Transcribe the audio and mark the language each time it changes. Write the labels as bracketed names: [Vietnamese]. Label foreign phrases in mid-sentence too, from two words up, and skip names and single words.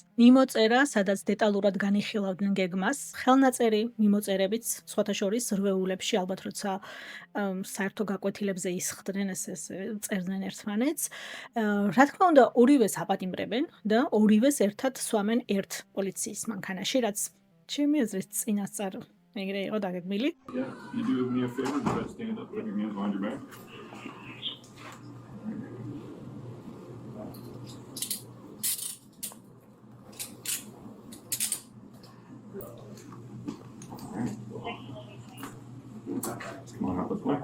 [Georgian] მიმოწერა, სადაც დეტალურად განიხილავდნენ გეგმას, ხელნაწერი მიმოწერებიც, სხვათა შორის რვეულებში, ალბათ როცა საერთო გაკვეთილებზე ისხდნენ, ეს წერდნენ ერთმანეთს. რა თქმა უნდა, ორივეს აპატიმრებენ და ორივეს ერთად სვამენ ერთ პოლიციის მანქანაში, რაც ჩემი აზრით წინასწარ ეგრე იყო დაგეგმილი. [English] Yeah, you do me a favor, you guys stand up, put your hands behind your back. Come on out this way.